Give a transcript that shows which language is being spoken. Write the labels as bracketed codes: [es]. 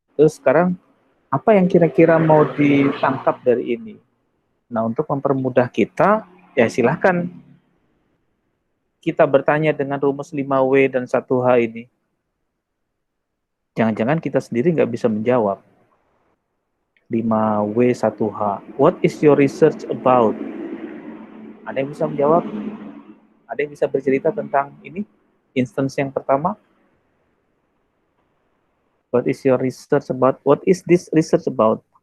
[id] Terus sekarang apa yang kira-kira mau ditangkap dari ini? Nah, untuk mempermudah kita, ya silahkan kita bertanya dengan rumus 5W dan 1H ini. Jangan-jangan kita sendiri nggak bisa menjawab. 5W 1H. [en] What is your research about? [id] Ada yang bisa menjawab? Ada yang bisa bercerita tentang ini? Instance yang pertama? [en] What is your research about? What is this research about?